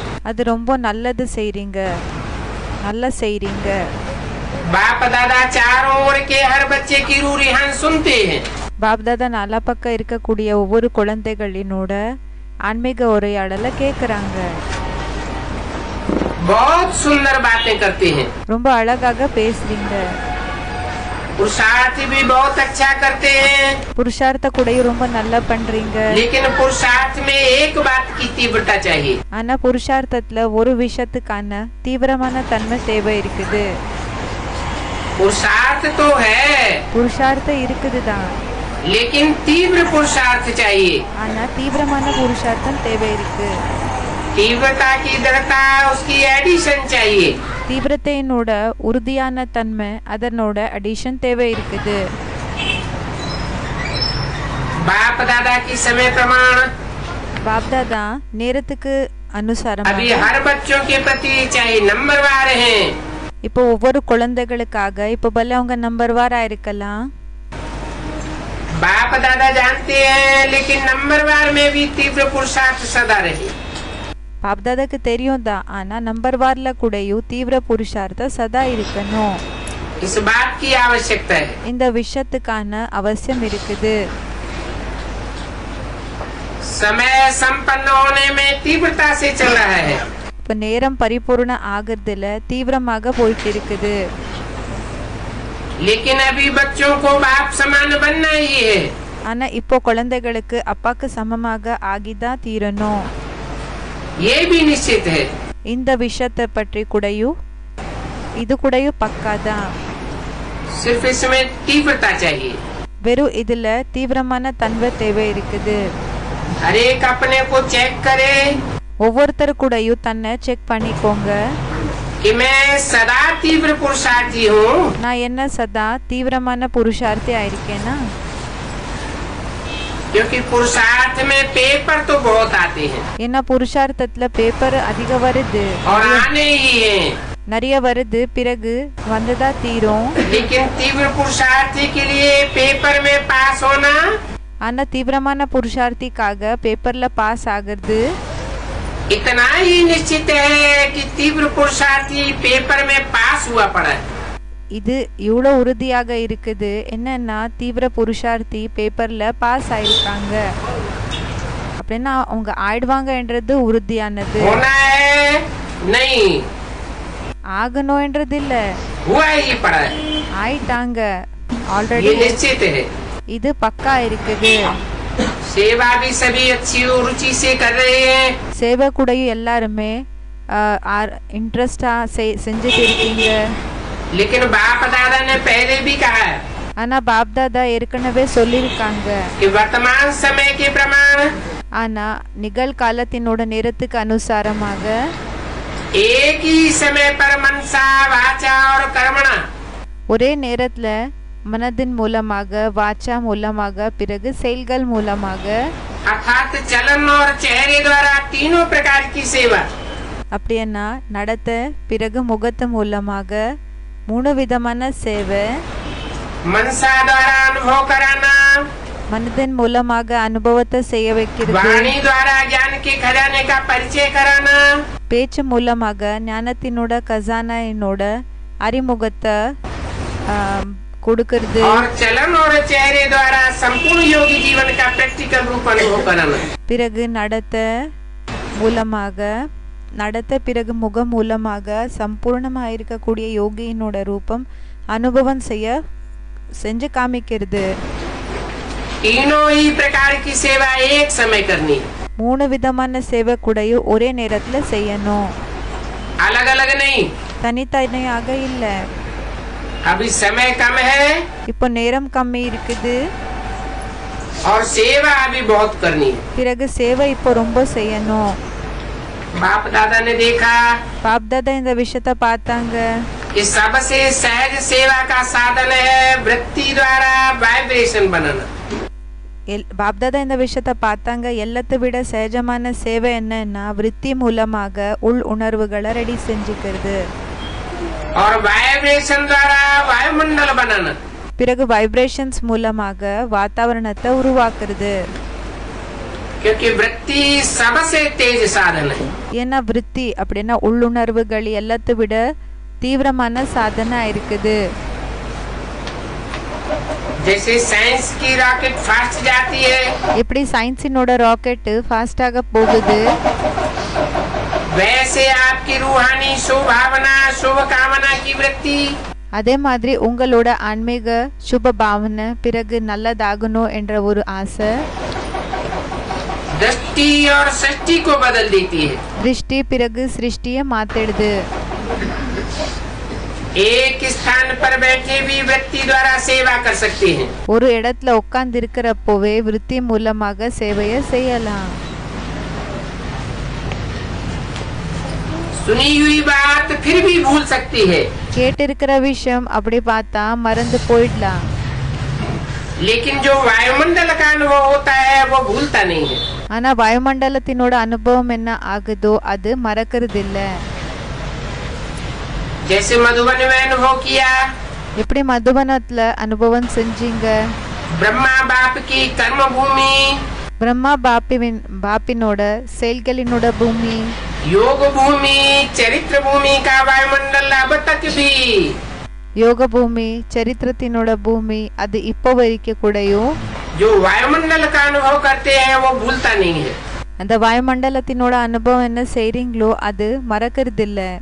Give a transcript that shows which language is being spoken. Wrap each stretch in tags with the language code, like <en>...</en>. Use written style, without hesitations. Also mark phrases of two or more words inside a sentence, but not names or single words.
<ta>அது ரொம்ப நல்லது செய்றீங்க.</ta> <hi>बाप दादा चारों ओर के हर बच्चे की रूह रिहान सुनते हैं।</hi> <ta>பாப்தாதா நாலா பக்கம் இருக்கக்கூடிய ஒவ்வொரு குழந்தைகளினோட ஆன்மீக உரையாடலை கேக்குறாங்க.</ta> <hi>बहुत सुंदर बातें करते हैं।</hi> <ta>ரொம்ப अழகாக பேசுறீங்க.</ta> <hi>पुरुषार्थ भी बहुत अच्छा करते हैं।</hi> <ta>புருஷார்த்த கூடயும் ரொம்ப நல்லா பண்றீங்க.</ta> <hi>लेकिन पुरुषार्थ में एक बात की तीव्रता चाहिए।</hi> <ta>ஆனா புருஷார்த்தத்துல ஒரு விஷயத்துக்கான தீவிரமான தன்மை தேவை இருக்குது.</ta> <hi>पुरुषार्थ तो है,</hi> <ta>புருஷார்த்தம் இருக்குதுதான்,</ta> <hi>लेकिन तीव्र पुरुषार्थ चाहिए।</hi> <ta>ஆனா தீவிரமான புருஷார்த்தம் தேவை இருக்கு.</ta> <hi>तीव्रता की दृढ़ता उसकी एडिशन चाहिए।</hi> <ta>தீவிரத்தையினோட உறுதியான தன்மை அதனோட அடிஷன் தேவை இருக்குது.</ta> <hi>बाप दादा की समय प्रमाण</hi> <ta>பாப்தாதா நேரத்துக்கு அனுசாரம்</ta> <hi>अभी हर बच्चों के प्रति चाहे नंबरवार हैं,</hi> <ta>இப்போ ஒவ்வொரு குழந்தைகளுக்காக இப்போ பல அவங்க நம்பர்வாரா இருக்கலாம்.</ta> <hi>बाप दादा जानते हैं, लेकिन नंबरवार में भी तीव्र पुरुषार्थ सदा रहे।</hi> <ta>பாப்தாதாக்கு தெரியும் தான், ஆனா நம்பர் வார்ல கூடயும் தீவிர புருஷார்த்தம் சதா இருக்கணும்.</ta> <hi>इस बात की आवश्यकता है।</hi> <ta>இந்த விஷயத்துக்கான அவசியம் இருக்குது.</ta> <hi>समय संपन्न होने में तीव्रता से चल रहा है।</hi> <ta>இப்போ நேரம் பரிபூர்ண ஆகிறதுல தீவிரமாக போயிட்டு இருக்குது.</ta> <hi>लेकिन अभी बच्चों को बाप समान बनना ही है।</hi> <ta>ஆனா இப்போ குழந்தைகளுக்கு அப்பாக்கு சமமாக ஆகிதான் தீரணும்.</ta> <hi>ये भी निश्चित है।</hi> <ta>இந்த விஷயத்தை பற்றி கூடயும் இது கூடயும் பக்கா தான்.</ta> <hi>सिर्फ इसमें तीव्रता चाहिए.</hi> <ta>வெறும் இதுல தீவிரமான தன்மை தேவை இருக்குது.</ta> <hi>हर एक अपने को चेक करे</hi> <ta>ஒவ்வொருத்தர் கூடயும் தன்னை செக் பண்ணிக்கோங்க.</ta> <hi>कि मैं सदा तीव्र पुरुषार्थी हूँ.</hi> <ta>நான் என்ன சதா தீவிரமான புருஷார்த்தி ஆயிருக்கேனா?</ta> <hi>क्योंकि पुरुषार्थ में पेपर तो बहुत आते हैं</hi> <ta>ஏன்னா புருஷார்த்தத்துல பேப்பர் அதிக வருது,</ta> <hi>और आने ही हैं.</hi> <ta>நிறைய வருது, பிறகு வந்ததா தீரும்.</ta> <hi>लेकिन तीव्र पुरुषार्थी के लिए पेपर में पास होना</hi> <ta>ஆனா தீவிரமான புருஷார்த்திக்காக</ta> <en>paper pass</en> <ta>ஆகுறது</ta> <hi>इतना ही निश्चित है कि तीव्र पुरुषार्थी पेपर में पास हुआ पड़ा है.</hi> <ta>இது இவ்வளோ உறுதியாக இருக்குது. என்னன்னா தீவிர புருஷார்த்தி</ta> <en>paper pass</en> <ta>ஆயிருக்காங்க அப்படின்னா அவங்க ஆயிடுவாங்கன்றது உறுதியானது.</ta> <hi>होना है नहीं,</hi> <ta>ஆகணும்ன்றது இல்ல,</ta> <hi>हुआ ही पड़ा है.</hi> <ta>ஆயிட்டாங்க</ta> <hi>ये</hi> <ta>ஆல்ரெடி.</ta> <hi>निश्चित है.</hi> <ta>இது பக்கா இருக்குது.</ta> <hi>सेवा भी सभी अच्छी रुचि से कर रहे हैं.</hi> <ta>சேவை கூடயும் எல்லாருமே இன்ட்ரெஸ்டா செஞ்சுட்டு இருக்கீங்க.</ta> <hi>लेकिन बाप दादा ने पहले भी कहा है</hi> <ta>ஆனா பாப்தாதா ஏற்கனவே சொல்லியிருக்காங்க.</ta> <hi>कि वर्तमान समय के प्रमाण</hi> <ta>ஆனா நிகழ்காலத்தினோட நேரத்துக்கு அனுசாரமாக</ta> <hi>एक ही समय पर मनसा वाचा और कर्मणा</hi> <ta>ஒரே நேரத்துல மனதின் மூலமாக, வாச்சா மூலமாக, பிறகு செயல்கள் மூலமாக,</ta> <hi>अर्थात चलन और चेहरे द्वारा तीनों प्रकार की सेवा.</hi> <ta>அப்படின்னா நடத்த, பிறகு முகத்து மூலமாக 3 விதமான சேவை.</ta> <hi>मनसा द्वारा अनुभव कराना,</hi> <ta>மனதின் மூலமாக அனுபவத்தை செய்ய வைக்கிறது.</ta> <hi>वाणी द्वारा ज्ञान के खजाने का परिचय कराना,</hi> <ta>பேச்சு மூலமாக ஞானத்தினோட கசானாயினோட அறிமுகத்தை கொடுக்கிறது.</ta> <hi>और चलन और चेहरे द्वारा संपूर्ण योगी जीवन का प्रैक्टिकल रूप अनुभव कराना.</hi> <ta>பிறகு நடத்த மூலமாக, நடத்த பிறகு முகம் மூலமாக சம்பூர்ணமாக இருக்கக்கூடிய யோகியினோட ரூபம் அனுபவம் செஞ்சு காமிக்கிறது.</ta> <hi>तीनों ही प्रकार की सेवा एक समय करनी.</hi> <ta>3 விதமான சேவை கூடயும் ஒரே நேரத்துல செய்யணும்,</ta> <hi>अलग अलग नहीं.</hi> <ta>தனித்தனியாக இல்ல.</ta> <hi>अभी समय कम है</hi> <ta>இப்போ நேரம் கம்மி இருக்குது,</ta> <hi>और सेवा अभी बहुत करनी है.</hi> <ta>பிறகு சேவை இப்போ ரொம்ப செய்யணும்.</ta> <hi>बाप दादा ने देखा</hi> <ta>பாப்தாதா இந்த விஷயத்த பார்த்தாங்க.</ta> <hi>कि सबसे सहज सेवा का साधन है वृत्ति द्वारा वाइब्रेशन बनाना.</hi> <ta>பாப்தாதா இந்த விஷயத்த பார்த்தாங்க. எல்லாத்தை விட சகஜமான சேவை என்னன்னா விருத்தி மூலமாக உள் உணர்வுகளை ரெடி செஞ்சுக்கிறது.</ta> <hi>और वाइब्रेशन द्वारा वायुमंडल बनाना.</hi> <ta>பிறகு வைப்ரேஷன்ஸ் மூலமாக வாतावरणத்தை உருவாக்குறது.</ta> <hi>क्योंकि वृत्ति सबसे तेज साधन है.</hi> <ta>ஏன்னா விருத்தி அப்படின்னா உள்ளுணர்வுகள் எல்லாத்தை விட தீவிரமான சாதனை இருக்குது.</ta> <hi>जैसे साइंस की</hi> <en>rocket fast</en> <hi>जाती है,</hi> <ta>எப்படி</ta> <en>science rocket fast</en> <ta>போகுது,</ta> <hi>वैसे आपकी रूहानी शुभावना शुभ कामना की वृत्ति</hi> <ta>அதே மாதிரி உங்களோட ஆன்மீக சுப பாவனை, பிறகு நல்லதாகணும் என்ற ஒரு ஆசை</ta> <hi>दृष्टि और सृष्टि को बदल देती है.</hi> <ta>திருஷ்டி பிறகு சிருஷ்டியை மாத்திடுது.</ta> <hi>एक स्थान पर बैठे भी वृत्ति द्वारा सेवा कर सकते हैं.</hi> <ta>ஒரு இடத்துல உட்கார்ந்து இருக்கிறப்போவே விருத்தி மூலமாக சேவையை செய்யலாம்.</ta> <hi>सुनी हुई बात फिर भी भूल सकती है,</hi> <ta>கேட்டிருக்கிற விஷயம் அப்படி பார்த்தா மறந்து போயிடலாம்.</ta> <hi>लेकिन जो वायुमंडल का अनुभव होता है वो भूलता नहीं है.</hi> <ta>ஆனா வாயுமண்டலத்தினோட அனுபவம் என்ன ஆகுதோ அது மறக்கிறது இல்ல.</ta> <hi>जैसे मधुबन में अनुभव किया,</hi> <ta>எப்படி மதுபனத்துல அனுபவம் செஞ்சீங்க.</ta> <hi>ब्रह्मा बाप की कर्म भूमि,</hi> <ta>பிரம்மா பாப்பினோட செயல்களினோட பூமி,</ta> <hi>योग भूमि, चरित्र भूमि का वायुमंडल अब तक भी</hi> <ta>யோக பூமி, சரித்திரத்தினோட பூமி, அது இப்போ வரைக்கும் கூடயும்</ta> <hi>जो वायुमंडल का अनुभव करते हैं वो भूलता नहीं है.</hi> <ta>அந்த வாயுமண்டலத்தினோட அனுபவம் என்ன செய்றீங்களோ அது மறக்கிறது இல்ல.</ta>